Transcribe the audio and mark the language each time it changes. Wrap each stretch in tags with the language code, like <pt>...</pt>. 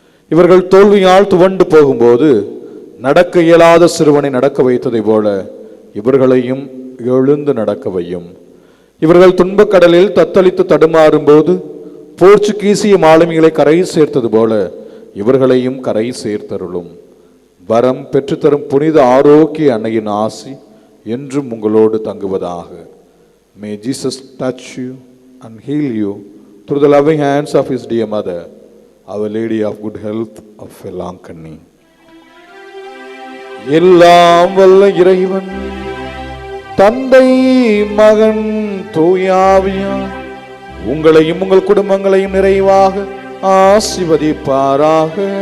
<ta>இவர்கள் தோல்வியால் துவண்டு போகும்போது நடக்க இயலாத சிறுவனை நடக்க வைத்ததை போல இவர்களையும் எழுந்து நடக்க வையும். இவர்கள் துன்பக் கடலில் தத்தளித்து தடுமாறும்போது போர்ச்சுகீசிய மாலுமிகளை கரை சேர்த்தது போல இவர்களையும் கரை சேர்த்தருளும். வரம் பெற்றுத்தரும் புனித ஆரோக்கிய அன்னையின் ஆசி என்றும் உங்களோடு தங்குவதாக.</ta> <en>May Jesus touch you and heal you through the loving hands of his dear mother, Our Lady of Good Health of Velankanni.</en> <ta>எல்லாம் வல்ல இறைவன் தந்தை, மகன், தூயாவியார் உங்களையும் உங்கள் குடும்பங்களையும் நிறைவாக ஆசீர்வதிப்பாராக.</ta>